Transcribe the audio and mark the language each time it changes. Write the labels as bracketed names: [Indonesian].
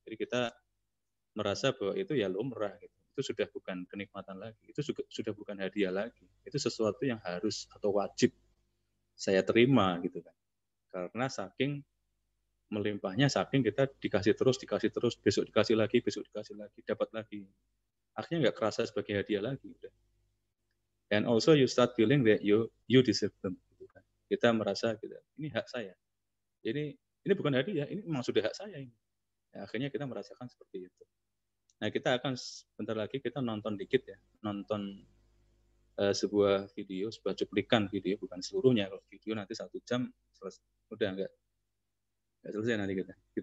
[Indonesian] Jadi kita merasa bahwa itu ya lumrah gitu. Itu sudah bukan kenikmatan lagi, itu sudah bukan hadiah lagi. Itu sesuatu yang harus atau wajib saya terima gitu kan. Karena saking melimpahnya, saking kita dikasih terus, besok dikasih lagi, dapat lagi. akhirnya nggak kerasa sebagai hadiah lagi. Udah. [English] And also you start feeling that you deserve them. [Indonesian] Gitu kan. Kita merasa gitu, ini hak saya. Ini bukan hadiah, ini memang sudah hak saya ini. Ya, akhirnya kita merasakan seperti itu. Nah, kita akan bentar lagi kita nonton dikit ya, nonton sebuah video, sebuah cuplikan video, bukan seluruhnya. Kalau video nanti 1 jam selesai, udah nggak selesai nanti kita.